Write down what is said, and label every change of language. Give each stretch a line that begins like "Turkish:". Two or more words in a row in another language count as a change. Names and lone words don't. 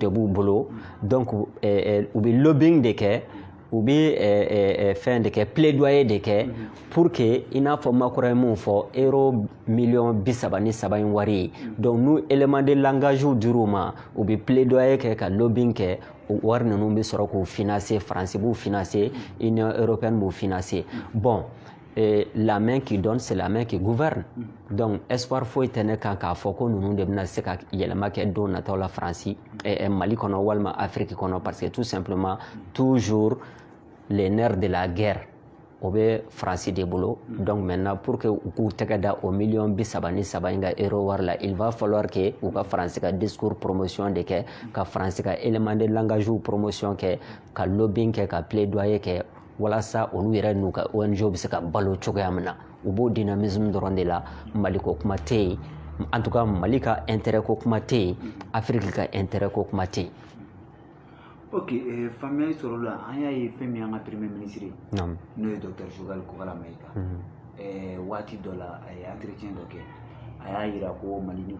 Bambara: b'u bolo donc u bɛ lobbying de kɛ u bɛ fɛn de kɛ plaidoyer de kɛ pour que i n'a fɔ Makura ye mun fɔ euro million 33 in wari ye donc n'u
French: élément de langage
Bambara: dir'u ma u bɛ plaidoyer kɛ ka lobbying kɛ o wari ninnu bɛ sɔrɔ k'u financer Faransi b'u financer Union européenne b'u financer
French: bon la main qui donne c'est la main qui gouverne
Bambara: donc espoir foyi tɛ ne kan k'a fɔ ko ninnu de bɛna se ka yɛlɛma kɛ don nataw la Faransi Mali kɔnɔ walima Afrique kɔnɔ
French: parce que tout simplement toujours les nerfs de la guerre
Bambara: o bɛ Faransi de bolo
French: donc maintenant
Bambara: pour que u k'u tɛgɛ da o million 33 in ka euro wari la
French: il va falloir que
Bambara: u ka Faransi ka discours promotion de kɛ ka Faransi ka
French: élément de langage
Bambara: promotion kɛ ka lobbying kɛ ka plaidoyer kɛ walasa olu yɛrɛ n'u ka ONG bɛ se ka balo cogoya min na u b'o dynamisme dɔrɔn de la Mali ko kuma tɛ yen
French: en tout cas
Bambara: Mali ka intérêt ko kuma tɛ yen Afrique ka intérêt ko kuma tɛ yen. Ok, faamuyali sɔrɔ la an y'a ye fɛn min y'an ka
French: premier ministre
Bambara: ye n'o ye Dr Choguel Kokala Mayiga waati dɔ la a ye entretien dɔ kɛ a y'a yira ko Mali ni